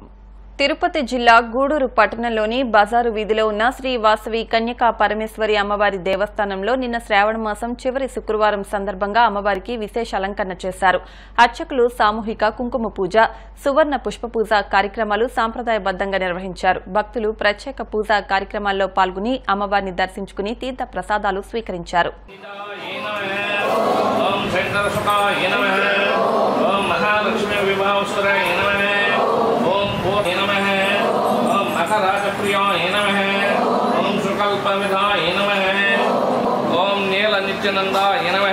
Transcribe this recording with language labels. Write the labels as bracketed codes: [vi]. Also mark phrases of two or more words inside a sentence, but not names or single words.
[te] తిరుపతి జిల్లా గూడూరు పట్టణంలోని బజారు వీధిలో ఉన్న శ్రీ వాసవి కన్యకా పరమేశ్వరి అమ్మవారి దేవస్థానంలో నిన్న శ్రావణ మాసం చివరి శుక్రవారం సందర్భంగా అమ్మవారికి విశేష అలంకరణ చేశారు. అర్చకులు సామూహిక కుంకుమ పూజ, సువర్ణ పుష్ప పూజ కార్యక్రమాలు సాంప్రదాయబద్దంగా నిర్వహించారు. భక్తులు ప్రత్యేక పూజా కార్యక్రమాల్లో పాల్గొని అమ్మవారిని దర్శించుకుని తీర్థ ప్రసాదాలు స్వీకరించారు. [sa] राजप्रियाय नमः। ओम सुकल्पविधाय नमः। ओम नीलनित्यनंदाय नमः।